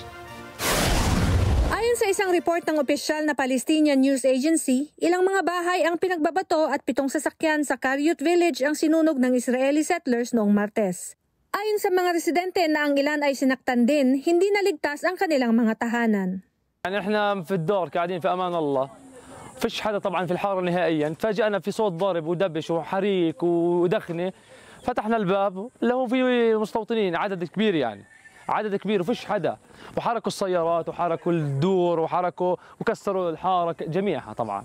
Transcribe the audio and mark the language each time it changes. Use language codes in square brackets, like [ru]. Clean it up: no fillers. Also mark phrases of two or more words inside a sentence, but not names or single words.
[tl] Ayon sa isang report ng opisyal na Palestinian News Agency, ilang mga bahay ang pinagbabato at 7 sasakyan sa Quarriot Village ang sinunog ng Israeli settlers noong Martes. Ayon sa mga residente na ang ilan ay sinaktan din, hindi naligtas ang kanilang mga tahanan. [ar] احنا في الدار قاعدين في امان الله. فيش حدا طبعا في الحاره نهائيا، فاجأنا في صوت ضرب ودبش وحريق ودخنه. فتحنا الباب اللي هو في مستوطنين عدد كبير يعني. عدد كبير وفيش حدا، وحركوا السيارات وحركوا الدور وحركوا وكسروا الحاره جميعها طبعا.